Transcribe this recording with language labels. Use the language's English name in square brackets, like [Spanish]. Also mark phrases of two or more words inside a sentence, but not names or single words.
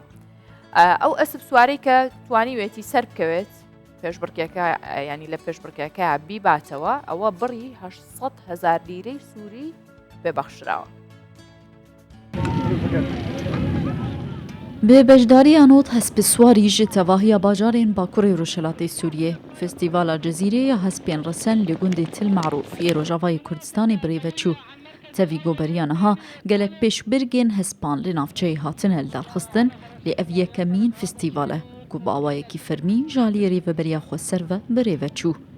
[Central Kurdish] ئەو ئەسب سوارەی کە توانیوێتی سەر بکەوێت پێشبڕکێکە ینی لە پێشبڕکێکە بیباتەوە ئەوە بڕی 800,000 لیرەی سووری پێبەخشراوە. بێ بەشداریانۆت هەسپی سواری [Kurdish] ji tevahiya bajarên Bakurê Rojhilatê Sûriyê Festîvala Cezîrê ya hespên Resen li gundê Til Marûf yê Rojavayê Kurdistanê birêve çû. Tevî goberiya niha gelek pêşbirgên hespan li navçeyê hatin heldarxistin lê ev yekemîn festîval e ku bi awayekî fermî ji aliyê rêveberiya xwe ser ve birêve çû.